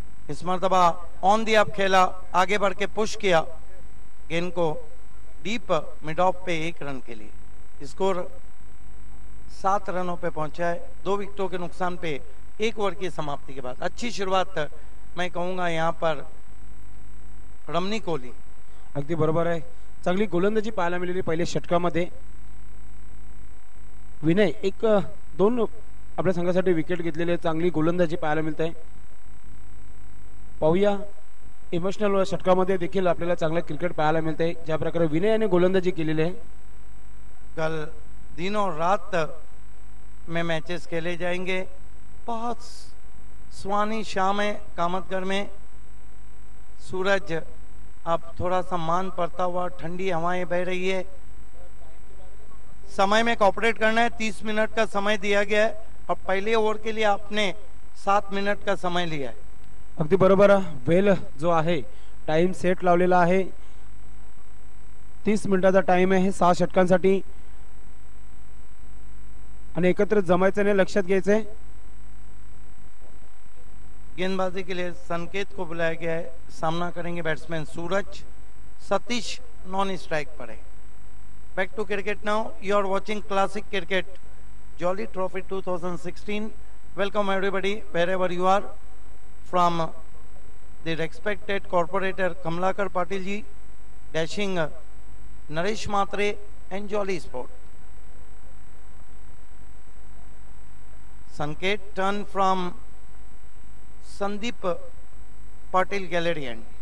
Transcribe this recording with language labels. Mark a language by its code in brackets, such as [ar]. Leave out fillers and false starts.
[hi] इस मरतबा on the up खेला, आगे बढ़ के पुश किया गेंद को डीप मिड ऑफ पे 1 रन के लिए। स्कोर 7 रनों पे पहुंचा है, 2 विकेटों के नुकसान पे 1 ओवर की समाप्ति के बाद। अच्छी शुरुआत मैं कहूंगा यहाँ पर रमनी कोहली। [mr] अगदी बरोबर आहे, चांगली गोलंदाजी पाहायला मिळाली पहिल्या षटकामध्ये। विनय 1-2 आपल्या संघासाठी विकेट घेतलेले, चांगली गोलंदाजी पाहायला मिळते। पाहूया इमोशनल षटकामध्ये देखील आपल्याला चांगला क्रिकेट पाहायला मिळते, ज्या प्रकारे विनय याने गोलंदाजी केलेली आहे। [hi] कल दिनों रात में मैचेस खेले जाएंगे। बहुत सुहानी शाम है कामतगढ़ में। सूरज अब थोड़ा सा मान पड़ता हुआ, ठंडी हवाएं बह रही है। समय में कॉपरेट करना है। 30 मिनट का समय दिया गया है और पहले ओव्हर के लिए आपने 7 मिनट का समय लिया है। [mr] अगदी बरोबर वेल जो आहे टाइम सेट लावलेला आहे 30 मिनिटाचा टाइम आहे 6 षटकांसाठी आणि एकत्र जमायचं नाही लक्षात घ्यायचंय। [hi] गेंदबाजी के लिए संकेत को बुलाया गया है। सामना करेंगे बैट्समैन सूरज। सतीश नॉन स्ट्राइक पर है। [en] Back to cricket now. You are watching classic cricket Jolly trophy 2016। Welcome everybody wherever you are from the respected corporator Kamlakar Patil ji dashing Naresh Matre and Jolly Sport. Sanket turn from Sandeep Patil Galarian.